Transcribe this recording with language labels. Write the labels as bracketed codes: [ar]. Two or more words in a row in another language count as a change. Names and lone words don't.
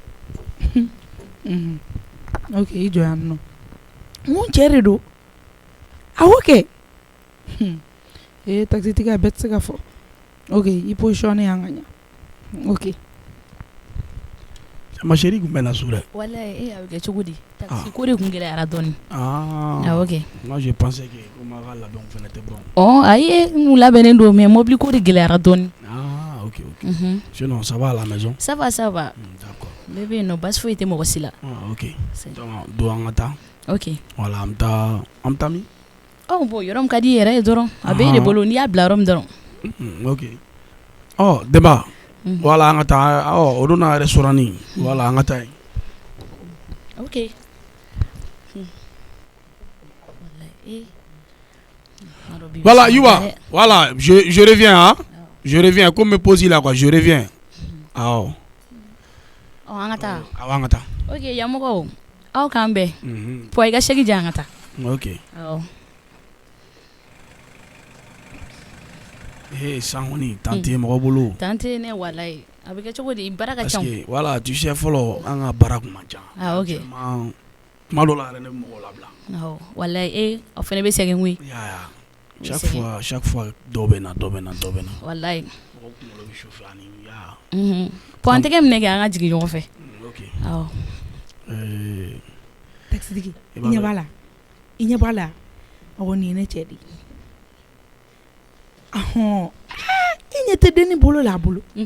[bm] ok i jɔ yan nɔ n ko cɛ de don awɔ kɛ taxitigi a bɛɛ tɛ se ka fɔ ok i positionné yan ka ɲa ok [fr] ma chérie [bm] kun bɛ na su dɛ. Walayi a bɛ kɛ cogo di taxi ko de kun gɛlɛyara dɔɔni. [fr] Ok. Moi je pensais que comme [bm] a ka labɛnw fɛnɛ tɛ [fr] bon. [bm] Ayi n'u labɛnnen don mais mobili ko de gɛlɛyara dɔɔni. [fr] Ok. Sinon ça va à la maison. Ça va. D'accord. [bm] Ne bɛ yen nɔ basi foyi tɛ mɔgɔ si la. Ok. Donc don an ka taa. [fr] Ok. [bm] Voilà an bɛ taa min. Bon yɔrɔ min ka di i yɛrɛ ye dɔrɔn a bɛ e de bolo n'i y'a bila yɔrɔ min dɔrɔn. [fr] Ok. Demba. [bm] Voilà an ka taa o don na restaurant ni. Voilà an ka taa yen. [fr] Ok. Voilà, Yuba. Voilà, je reviens hein. Je reviens comme me pose là quoi, je reviens. [bm] An ka taa. An ka taa. Ok, yamɔgɔw aw k'an bɛn. Pɔ i ka chèque di an ka taa. [fr] Ok. [bm] San kɔni tante mɔgɔ bolo. Tante ne walayi a bɛ kɛ cogo di baara ka ca. [fr] Parce que voilà, tu sais [bm] fɔlɔ an ka baara kun man ca. [fr] Ok. [bm] Kuma dɔ la yɛrɛ ne bɛ mɔgɔw labila. Walayi aw fɛnɛ bɛ sɛgɛn koyi. Chaque fois dɔ bɛ na. Walayi. Mɔgɔ kunkolo bɛ chauffer ani Pɔ an tɛgɛ minɛ kɛ an ka jigin ɲɔgɔn fɛ. [fr] Ok. [bm] Taxitigi i ɲɛ b'a la awɔ nin ye ne cɛ de ye. I ɲɛ tɛ denni bolo la a bolo.